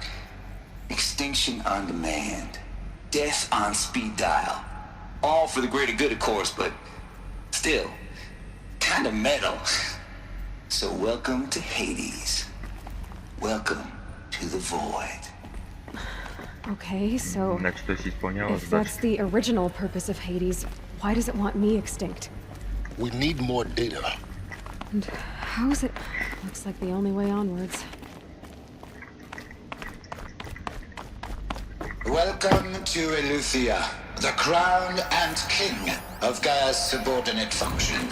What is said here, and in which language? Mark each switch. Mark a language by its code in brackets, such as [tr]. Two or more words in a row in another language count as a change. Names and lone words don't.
[en] Extinction on demand. Death on speed dial. All for the greater good, of course, but still, kind of metal. So welcome to Hades. Welcome to the void. Okay, so [bg] Значи той си изпълнява [en] if [bg] задача. [en] that's the original purpose of Hades, why does it want me extinct? We need more data. And how is it? Looks like the only way onwards. Welcome to Eleuthia, the crown and king of Gaia's subordinate functions.